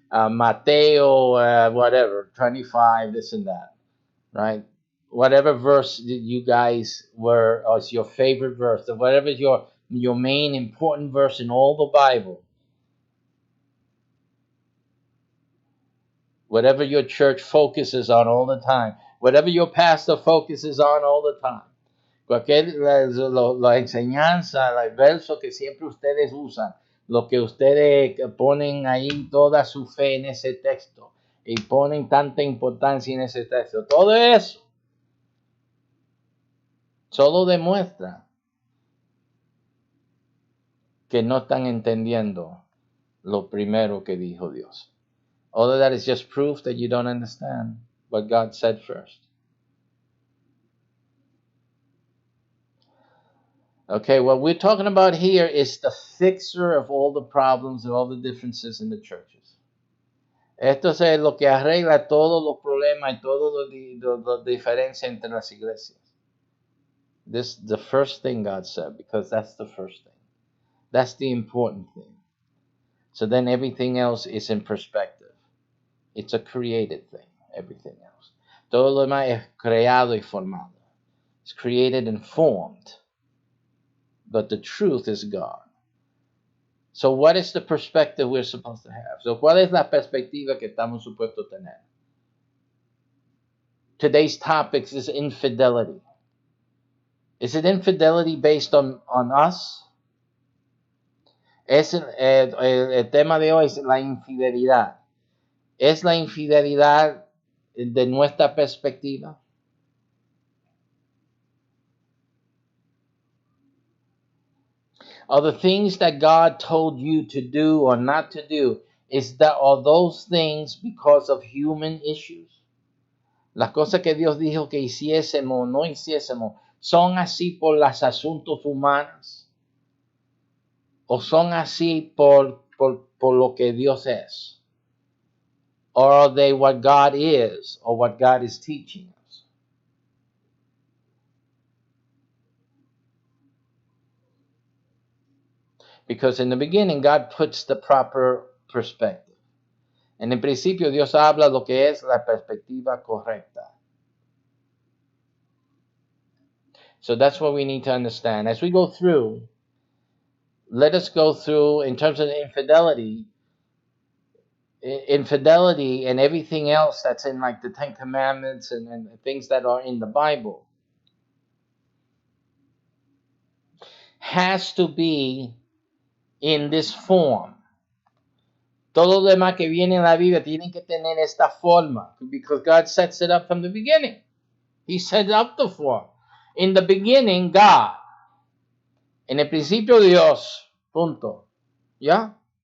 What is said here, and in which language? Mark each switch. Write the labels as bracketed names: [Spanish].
[Spanish] Mateo, [English] whatever, 25, this and that, right? Whatever verse that you guys or it's your favorite verse, or whatever is your main important verse in all the Bible, whatever your church focuses on all the time, whatever your pastor focuses on all the time, [Spanish] la enseñanza, el verso que siempre ustedes usan, lo que ustedes ponen ahí toda su fe en ese texto [English] y ponen tanta importancia en ese texto, todo eso solo demuestra que no están entendiendo lo primero que dijo Dios. All of that is just proof that you don't understand what God said first. Okay, what we're talking about here is the fixer of all the problems and all the differences in the churches. [Spanish] Esto es lo que arregla todos los problemas y todas las diferencias entre las iglesias. [English] This is the first thing God said, because that's the first thing. That's the important thing. So then everything else is in perspective. It's a created thing, everything else. [Spanish] Todo lo demás es creado y formado. [English] It's created and formed. But the truth is God. So what is the perspective we're supposed to have? So [Spanish] ¿cuál es la perspectiva que estamos supuestos tener? [English] Today's topic is infidelity. Is it infidelity based on us? [Spanish] El tema de hoy es la infidelidad. ¿Es la infidelidad de nuestra perspectiva? [English] Are the things that God told you to do or not to do, are those things because of human issues? [Spanish] Las cosas que Dios dijo que hiciésemos o no hiciésemos, ¿son así por los asuntos humanos? ¿O son así por lo que Dios es? [English] Or are they what God is or what God is teaching us? Because in the beginning, God puts the proper perspective. [Spanish] En el principio, Dios habla lo que es la perspectiva correcta. [English] So that's what we need to understand. As we go through, let us go through, in terms of infidelity and everything else that's in like the Ten Commandments and things that are in the Bible, has to be in this form. [Spanish] Todo lo demás que viene en la Biblia tienen que tener esta forma, [English] because God sets it up from the beginning. He set up the form. In the beginning, God. [Spanish] En el principio, Dios. Punto. ¿Ya?